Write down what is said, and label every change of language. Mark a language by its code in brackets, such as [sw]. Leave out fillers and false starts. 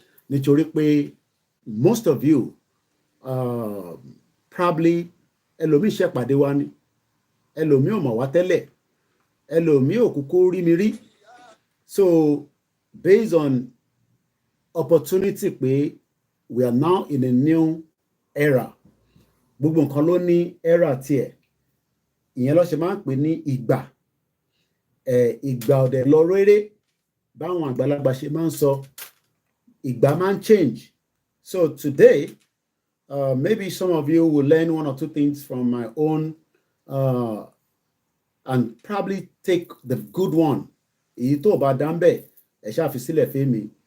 [yo] Nítorí pé [en] most of you probably [yo] ẹlòmíì ṣẹ̀pàdé wa ni, ẹlòmíì ò mọ̀ wá tẹ́lẹ̀, ẹlòmíì ò kúkú rí mi rí. [en] So based on opportunity pé we are now in a new era, [yo] gbogbo nǹkan ló ní era tiẹ̀ ìyẹn ló ṣe máa ń pè ní ìgbà ìgbà ọ̀dẹ̀ lọ réré báwọn àgbàlagbà ṣe máa ń sọ ìgbà máa ń change. [en] So today maybe some of you will learn one or two things from my own and probably take the good one. [yo] Èyí tó bá dá ń bẹ̀ ẹ ṣáà fi sílẹ̀ fún mi.